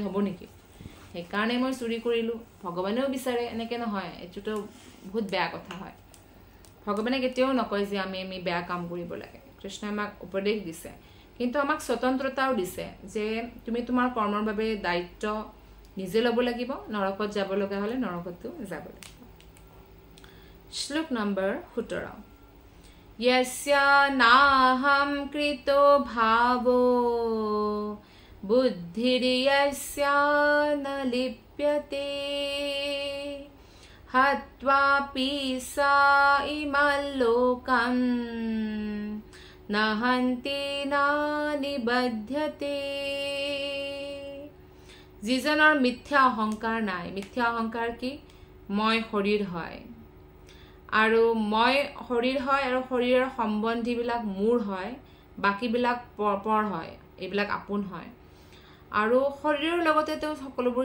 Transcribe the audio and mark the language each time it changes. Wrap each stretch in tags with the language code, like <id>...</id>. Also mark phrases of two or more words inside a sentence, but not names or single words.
<as>হ'ব নেকি সেইকাৰণে মই চুৰি কৰিলোঁ ভগৱানেও বিচাৰে এনেকৈ নহয় এইটোতো বহুত বেয়া কথা হয় ভগৱানে কেতিয়াও নকয় যে আমি বেয়া কাম কৰিব লাগে কৃষ্ণই আমাক উপদেশ দিছে কিন্তু আমাক স্বতন্ত্ৰতাও দিছে যে তুমি তোমাৰ কৰ্মৰ বাবে দায়িত্ব নিজে ল'ব লাগিব নৰকত যাব লগা হ'লে নৰকতো যাব লাগিব শ্লোক নম্বৰ 17</as> <sa>यस्या नाहं कृतो भावो बुद्धिर्यस्या न लिप्यते हत्वापि सा इमल्लोकं न हन्ति न निबध्यते</sa> <as>যিজনৰ মিথ্যা অহংকাৰ নাই মিথ্যা অহংকাৰ কি মই শৰীৰ হয় আৰু মই শৰীৰ হয় আৰু শৰীৰৰ সম্বন্ধীবিলাক মোৰ হয় বাকিবিলাক পৰ হয় এইবিলাক আপোন হয় আৰু শৰীৰৰ লগতে তেওঁ সকলোবোৰ</as>